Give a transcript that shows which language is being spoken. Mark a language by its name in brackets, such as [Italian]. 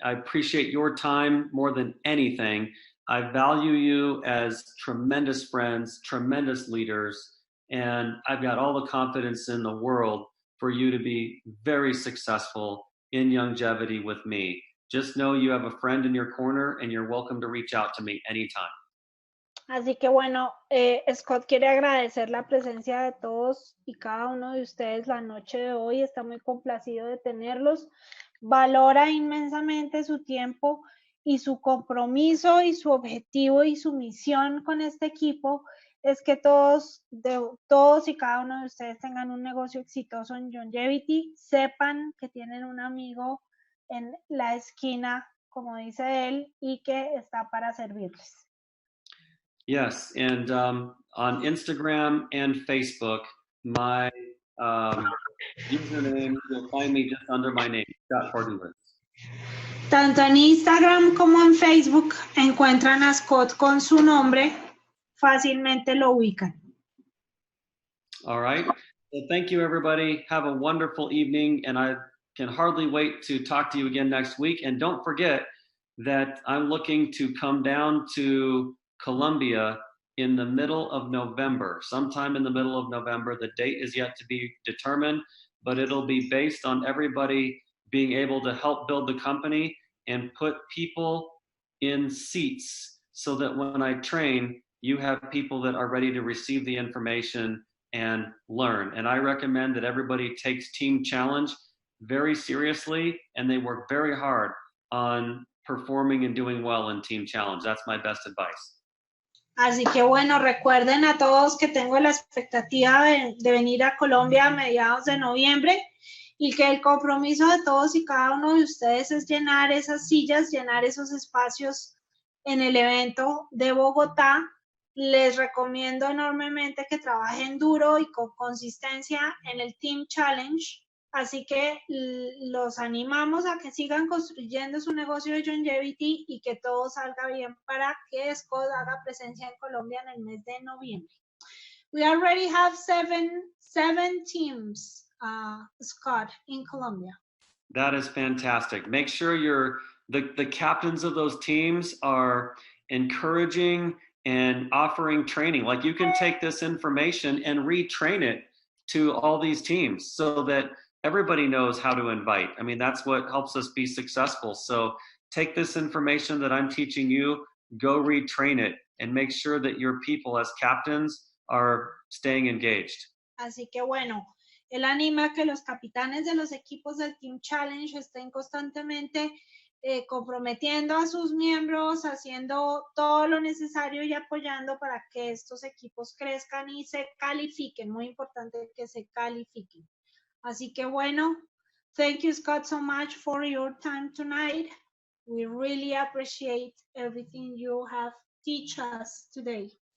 [English] I appreciate your time more than anything. I value you as tremendous friends, tremendous leaders, And I've got all the confidence in the world for you to be very successful in longevity with me. Just know you have a friend in your corner and you're welcome to reach out to me anytime. [Spanish] Así que bueno, Scott quiere agradecer la presencia de todos y cada uno de ustedes la noche de hoy. Está muy complacido de tenerlos. Valora inmensamente su tiempo y su compromiso y su objetivo y su misión con este equipo es que todos y cada uno de ustedes tengan un negocio exitoso en Youngevity. Sepan que tienen un amigo en la esquina, como dice él, y que está para servirles. [English] Yes, and on Instagram and Facebook, my username, you'll find me just under my name, Fardulis. [Spanish] Tanto en Instagram como en Facebook encuentran a Scott con su nombre, fácilmente lo ubican. [English] All right. Well, thank you, everybody. Have a wonderful evening, and I can hardly wait to talk to you again next week. And don't forget that I'm looking to come down to Colombia in the middle of November, sometime in the middle of November. The date is yet to be determined, but it'll be based on everybody being able to help build the company and put people in seats so that when I train, you have people that are ready to receive the information and learn. And I recommend that everybody takes Team Challenge very seriously and they work very hard on performing and doing well in Team Challenge. That's my best advice. [Spanish] Así que bueno, recuerden a todos que tengo la expectativa de venir a Colombia a mediados de noviembre y que el compromiso de todos y cada uno de ustedes es llenar esas sillas, llenar esos espacios en el evento de Bogotá. Les recomiendo enormemente que trabajen duro y con consistencia en el Team Challenge. Así que los animamos a que sigan construyendo su negocio de Youngevity y que todo salga bien para que Scott haga presencia en Colombia en el mes de noviembre. [English] We already have seven teams, Scott, in Colombia. That is fantastic. Make sure the captains of those teams are encouraging and offering training. Like you can take this information and retrain it to all these teams so that everybody knows how to invite. I mean, that's what helps us be successful. So take this information that I'm teaching you, go retrain it, and make sure that your people as captains are staying engaged. [Spanish] Así que bueno, él anima a que los capitanes de los equipos del Team Challenge estén constantemente comprometiendo a sus miembros, haciendo todo lo necesario y apoyando para que estos equipos crezcan y se califiquen. Muy importante que se califiquen. Así que bueno, [English] thank you, Scott, so much for your time tonight. We really appreciate everything you have teach us today.